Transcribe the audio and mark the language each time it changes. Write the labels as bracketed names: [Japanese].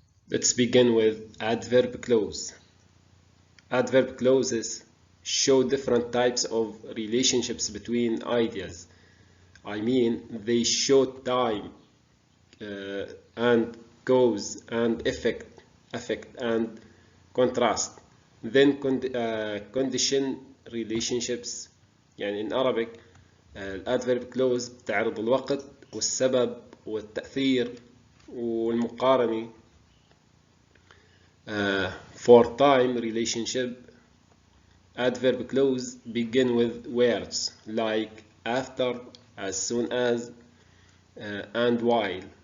[English] Let's begin with adverb clause. Adverb clauses show different types of relationships between ideas. I mean, they show time and cause and effect and contrast. Then condition relationships. [Arabic] يعني [English] in Arabic [Arabic] الادverb clause تعرض الوقت والسبب والتأثير والمقارنة. [English] For time relationship, adverb clause begin with words like after, as soon as, and while.